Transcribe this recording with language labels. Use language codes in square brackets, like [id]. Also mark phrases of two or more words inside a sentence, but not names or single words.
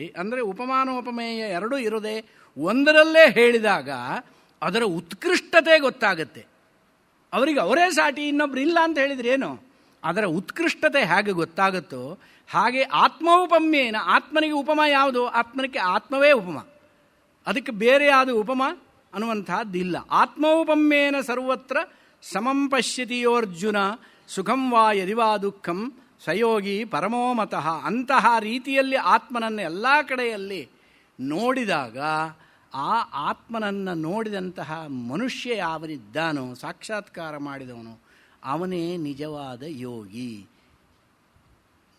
[kn] ಅಂದರೆ ಉಪಮಾನೋಪಮೇಯ ಎರಡೂ ಇರೋದೆ ಒಂದರಲ್ಲೇ ಹೇಳಿದಾಗ ಅದರ ಉತ್ಕೃಷ್ಟತೆ ಗೊತ್ತಾಗುತ್ತೆ. ಅವರಿಗೆ ಅವರೇ ಸಾಟಿ, ಇನ್ನೊಬ್ರು ಇಲ್ಲ ಅಂತ ಹೇಳಿದ್ರೆ ಏನು? ಅದರ ಉತ್ಕೃಷ್ಟತೆ ಹೇಗೆ ಗೊತ್ತಾಗುತ್ತೋ ಹಾಗೆ ಆತ್ಮೋಪಮ್ಯೇನ, ಆತ್ಮನಿಗೆ ಉಪಮ ಯಾವುದು? ಆತ್ಮನಿಗೆ ಆತ್ಮವೇ ಉಪಮ, ಅದಕ್ಕೆ ಬೇರೆ ಯಾವುದು ಉಪಮ ಅನ್ನುವಂಥದ್ದಿಲ್ಲ. [sa] ಆತ್ಮೋಪಮ್ಯೇನ ಸರ್ವತ್ರ ಸಮಂ ಪಶ್ಯತಿಯೋರ್ಜುನ ಸುಖಂ ವಾ ಯದಿ ವಾ ದುಃಖಂ ಸಯೋಗಿ ಪರಮೋಮತಃ. [kn] ಅಂತಹ ರೀತಿಯಲ್ಲಿ ಆತ್ಮನನ್ನು ಎಲ್ಲ ಕಡೆಯಲ್ಲಿ ನೋಡಿದಾಗ ಆ ಆತ್ಮನನ್ನು ನೋಡಿದಂತಹ ಮನುಷ್ಯ ಯಾವನಿದ್ದಾನೋ, ಸಾಕ್ಷಾತ್ಕಾರ ಮಾಡಿದವನು, ಅವನೇ ನಿಜವಾದ ಯೋಗಿ.